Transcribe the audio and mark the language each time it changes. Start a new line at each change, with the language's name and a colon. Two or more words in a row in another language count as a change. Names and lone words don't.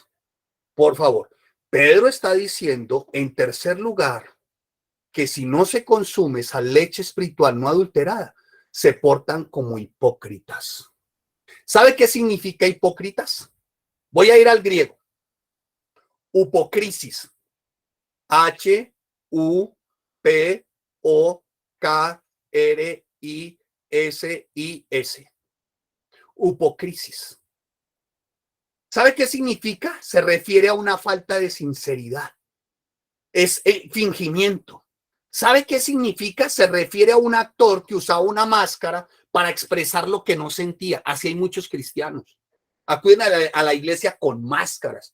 Spanish: Por favor. Pedro está diciendo, en tercer lugar, que si no se consume esa leche espiritual no adulterada, se portan como hipócritas. ¿Sabe qué significa hipócritas? Voy a ir al griego. Upocrisis. H-U-P-O-K-R-I-S-I-S. Upocrisis. ¿Sabe qué significa? Se refiere a una falta de sinceridad. Es el fingimiento. ¿Sabe qué significa? Se refiere a un actor que usaba una máscara para expresar lo que no sentía. Así hay muchos cristianos. Acuden a la iglesia con máscaras.